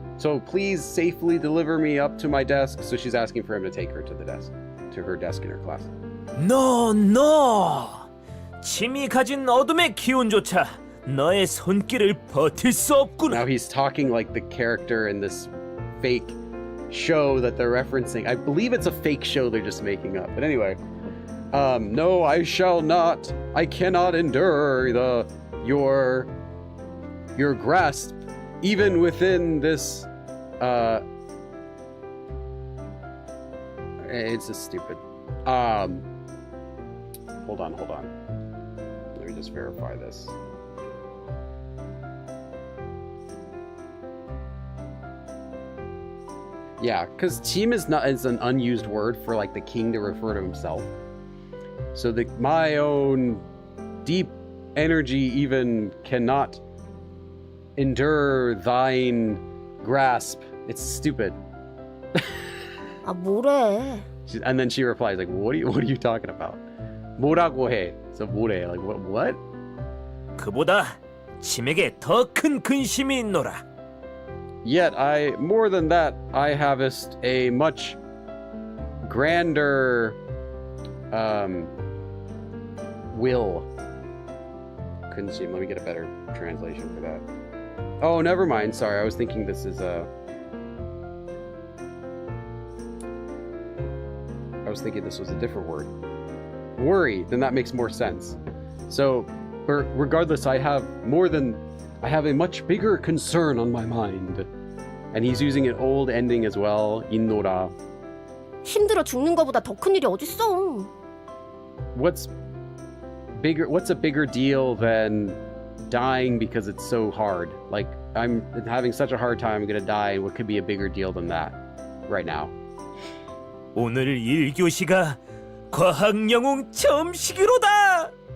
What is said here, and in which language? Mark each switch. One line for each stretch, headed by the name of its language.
English: So please safely deliver me up to my desk. So she's asking for him to take her to the desk, to her desk in her class. No.
Korean: 침이 가진 어둠의 기운조차 너의 손길을 버틸 수 없구나.
English: Now he's talking like the character in this fake show that they're referencing. I believe it's a fake show they're just making up. But anyway, no, I shall not. I cannot endure your grasp, even within this. It's just stupid. Hold on. Let me just verify this. Yeah, because team is an unused word for like the king to refer to himself. So my own deep energy even cannot endure thine grasp. It's stupid.
Korean: 아 뭐래?
English: And then she replies like, what are you talking about?
Korean: 뭐라고 해?
English: So 뭐래? Like what?
Korean: 그보다 침에게 더 큰 근심이 있노라.
English: Yet more than that, I harvest a much grander will. Couldn't see. Let me get a better translation for that. Oh, never mind. Sorry, I was thinking this is I was thinking this was a different word. Worry. Then that makes more sense. So, regardless, I have a much bigger concern on my mind. And he's using an old ending as well.
Korean: 인노라. 힘들어 죽는 거보다 더 큰 일이 어딨어.
English: What's a bigger deal than dying because it's so hard? Like, I'm having such a hard time, I'm gonna die. What could be a bigger deal than that right now?
Korean: 오늘 1교시가 과학 영웅 점식으로다.